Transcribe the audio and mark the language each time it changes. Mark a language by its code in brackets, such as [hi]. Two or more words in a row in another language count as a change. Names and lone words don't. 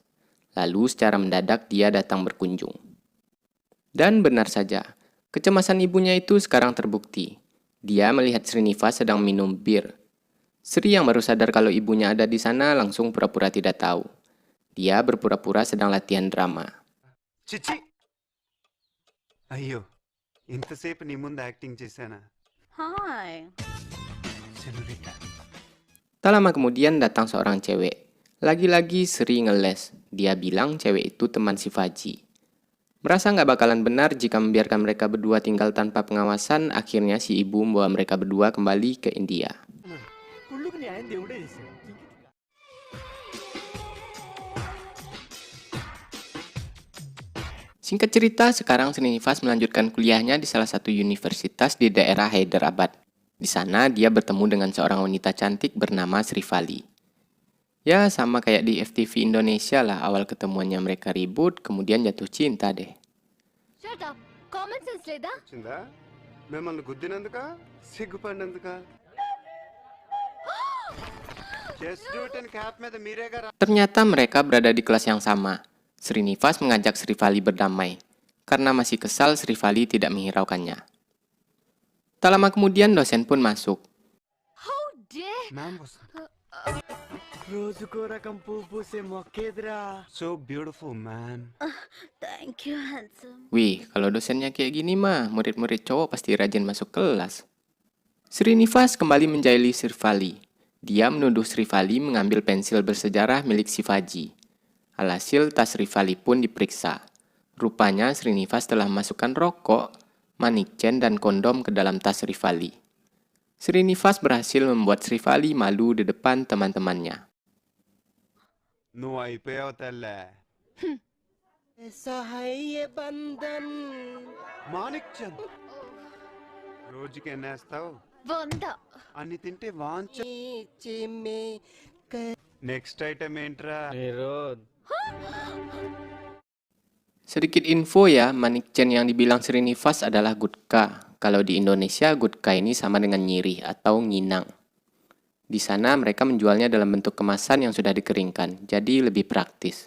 [id] Lalu secara mendadak dia datang berkunjung. Dan benar saja, kecemasan ibunya itu sekarang terbukti. Dia melihat Srinivas sedang minum bir. Sri yang baru sadar kalau ibunya ada di sana langsung pura-pura tidak tahu. Dia berpura-pura sedang latihan drama. [te] చిచ్చి అయ్యో, ఇంతసేపు నీ ముందు యాక్టింగ్ చేశానా? [id] Hai. [te] సెనోరిటా. [id] Tak lama kemudian datang seorang cewek. Lagi-lagi Sri ngeles. Dia bilang cewek itu teman Shivaji. Merasa nggak bakalan benar jika membiarkan mereka berdua tinggal tanpa pengawasan, akhirnya si ibu membawa mereka berdua kembali ke India. Singkat cerita, sekarang Srinivas melanjutkan kuliahnya di salah satu universitas di daerah Hyderabad. Di sana, dia bertemu dengan seorang wanita cantik bernama Srivali. Ya, sama kayak di FTV Indonesia lah, awal ketemuannya mereka ribut, kemudian jatuh cinta deh. [en] Shut up. Common sense లేదా? [te] వచ్చిందా? మిమ్మల్ని గుద్దినందుక, సిగ్గుపడినందుక? [en] Just do it and cap [te] మీద మీరేగా రా. [id] Ternyata mereka berada di kelas yang sama. Srinivas mengajak Srivali berdamai. Karena masih kesal, Srivali tidak menghiraukannya. Tak lama kemudian dosen pun masuk. [en] How dare? [te] మ్యామ్ వస్తుంది. [en] So beautiful, man. Thank you, handsome. [id] Wih, kalau dosennya kayak gini mah, murid-murid cowok pasti rajin masuk kelas. Srinivas kembali menjahili Srivali. Dia menuduh Srivali mengambil pensil bersejarah milik Shivaji. Alhasil tas Srivali pun diperiksa. Rupanya Srinivas telah memasukkan rokok, manikchen, dan kondom ke dalam tas Srivali. Srinivas berhasil membuat Srivali malu di depan teman-temannya. [te] నువ్వు అయిపోయావు తల్లే. మాణిక్ చంద్, రోజుకి ఎన్నేస్తావు? 100. అన్ని తింటే వాంచ. [en] next item [te] ఏంట్రా? [id] Sedikit info ya, manikchen yang dibilang Srinivas adalah gutka. Kalau di Indonesia, gutka ini sama dengan nyirih atau nginang. Di sana mereka menjualnya dalam bentuk kemasan yang sudah dikeringkan, jadi lebih praktis.